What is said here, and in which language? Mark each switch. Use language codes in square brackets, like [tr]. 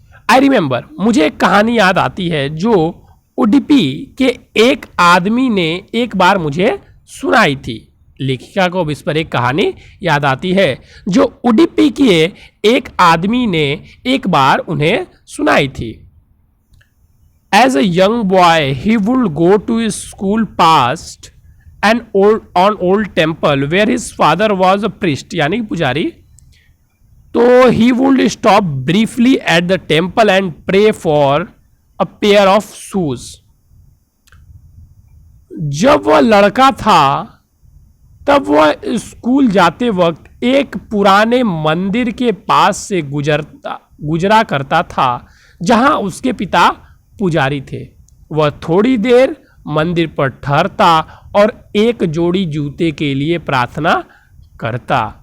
[en] I remember, [hi] मुझे एक कहानी याद आती है जो उडुपी के एक आदमी ने एक बार मुझे सुनाई थी। लेखिका को अब इस पर एक कहानी याद आती है जो उडुपी के एक आदमी ने एक बार उन्हें सुनाई थी। [en] As a young boy, he would go to his school past an old temple where his father was a priest [hi] यानी पुजारी। [en] तो he would stop briefly at the temple and pray for a pair of shoes. [hi] जब वह लड़का था तब वह school जाते वक्त एक पुराने मंदिर के पास से गुजरा करता था जहां उसके पिता पुजारी थे। वह थोड़ी देर मंदिर पर ठहरता और एक जोड़ी जूते के लिए प्रार्थना करता।